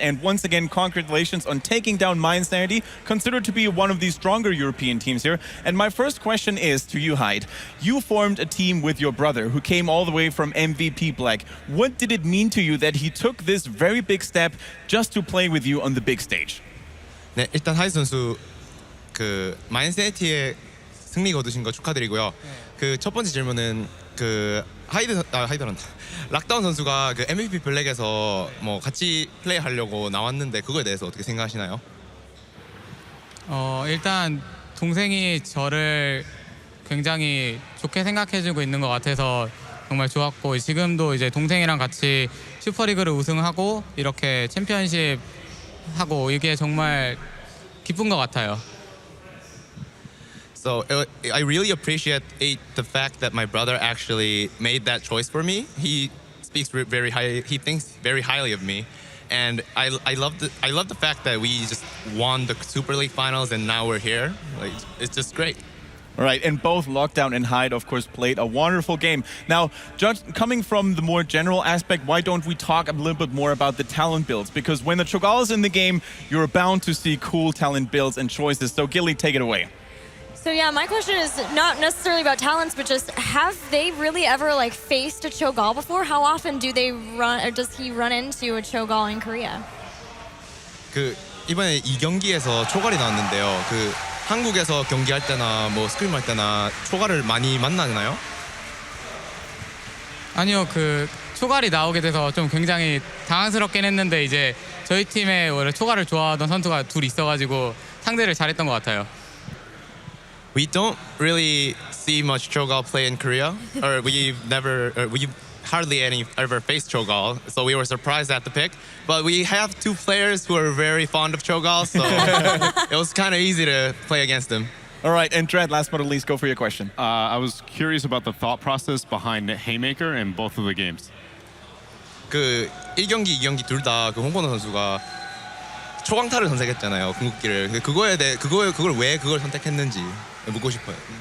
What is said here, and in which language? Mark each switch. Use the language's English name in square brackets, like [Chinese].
[English] And once again, congratulations on taking down mYinsanity, considered to be one of the stronger European teams here. And my first question is to you, Hyde. You formed a team with your brother, who came all the way from MVP Black. What did it mean to you that he took this very big step just to play with you on the big stage? [Korean] 네, 일단 하이드 선수 그 mYinSanity의 승리 거두신 거 축하드리고요. 그 첫 번째 질문은 그 하이드란다. 락다운 선수가 그 MVP 블랙에서 뭐 같이 플레이하려고 나왔는데 그거에 대해서 어떻게 생각하시나요? 일단 동생이 저를 굉장히 좋게 생각해주고 있는 것 같아서 정말 좋았고, 지금도 이제 동생이랑 같이 슈퍼리그를 우승하고 이렇게 챔피언십 하고 이게 정말 기쁜 것 같아요. [English] So I really appreciate the fact that my brother actually made that choice for me. He speaks very high. He thinks very highly of me, and I love the fact that we just won the Super League finals and now we're here. Like, it's just great. All right, and both Lockdown and Hyde, of course, played a wonderful game. Now, coming from the more general aspect, why don't we talk a little bit more about the talent builds? Because when the Cho'Gall is in the game, you're bound to see cool talent builds and choices. So, Gilly, take it away. So yeah, my question is not necessarily about talents, but just have they really ever like faced a Cho'Gall before? How often do they run, or does he run into a Cho'Gall in Korea? [Korean] 그 이번에 이 경기에서 초갈이 나왔는데요. 그 한국에서 경기할 때나 뭐 스크림 할 때나 초갈을 많이 만나나요? 아니요, 그 초갈이 나오게 돼서 좀 굉장히 당황스럽긴 했는데 이제 저희 팀에 원래 초갈을 좋아하던 선수가 둘 있어가지고 상대를 잘했던 것 같아요. [English] We don't really see much Cho'Gall play in Korea, or we've hardly ever faced Cho'Gall, so we were surprised at the pick. But we have two players who are very fond of Cho'Gall, so it was kind of easy to play against them. All right, and Dread, last but not least, go for your question. I was curious about the thought process behind Haymaker in both of the games. [Korean] 그 1경기, 2경기 둘 다 그 홍건호 선수가 초강타를 선택했잖아요, 궁극기를. 그거에 대해 그걸 왜 그걸 선택했는지 묻고 싶어요.